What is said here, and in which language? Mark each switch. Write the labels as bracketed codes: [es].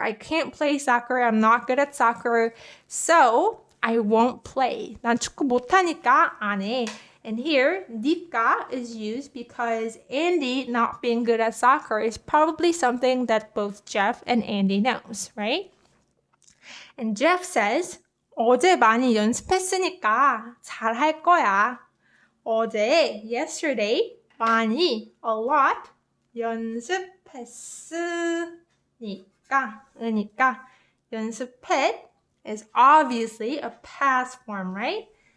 [en] I can't play soccer. I'm not good at soccer. So I won't play. [ko] 난 축구 못하니까 안 해. [en] And here, 니까 is used because Andy not being good at soccer is probably something that both Jeff and Andy knows, right? And Jeff says, [ko] 어제 많이 연습했으니까 잘할 거야. [en] 어제, yesterday, 많이, a lot, 연습했으니까, 연습했 is obviously a past form, right?